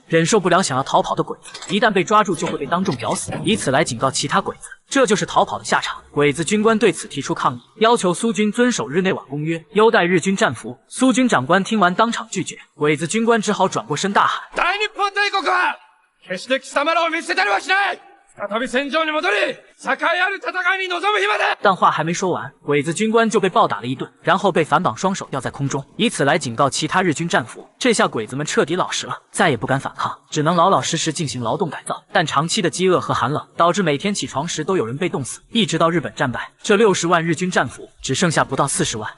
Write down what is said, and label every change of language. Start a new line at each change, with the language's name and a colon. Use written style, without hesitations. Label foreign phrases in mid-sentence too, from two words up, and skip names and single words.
Chinese: 忍受不了想要逃跑的鬼子，一旦被抓住就会被当众绞死，以此来警告其他鬼子，这就是逃跑的下场。鬼子军官对此提出抗议，要求苏军遵守日内瓦公约，优待日军战俘。苏军长官听完当场拒绝，鬼子军官只好转过身大喊：
Japanese: 大日本帝国は決して貴様らを見捨てたりはしない。再び戦場に戻り、栄えある戦いに臨む日まで。
Chinese: 但话还没说完，鬼子军官就被暴打了一顿，然后被反绑双手吊在空中，以此来警告其他日军战俘。这下鬼子们彻底老实了，再也不敢反抗，只能老老实实进行劳动改造。但长期的饥饿和寒冷导致每天起床时都有人被冻死，一直到日本战败，这60万日军战俘只剩下不到40万。